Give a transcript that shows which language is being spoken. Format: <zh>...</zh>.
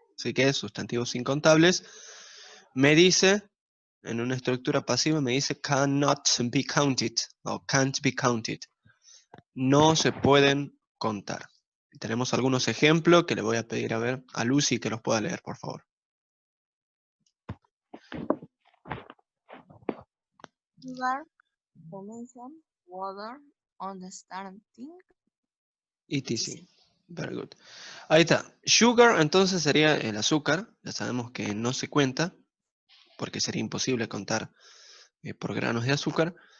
<es>Así que sustantivos incontables. Me dice, en una estructura pasiva, me dice</es> <en>cannot be counted</en> <es>o</es> <en>can't be counted.</en> <es>No se pueden contar. Tenemos algunos ejemplos que le voy a pedir a ver a Lucy que los pueda leer, por favor.</es> <en>Sugar, information, water, understanding. ETC. Very good.</en> <es>Ahí está. Sugar entonces sería el azúcar. Ya sabemos que no se cuenta porque sería imposible contar por granos de azúcar.</es>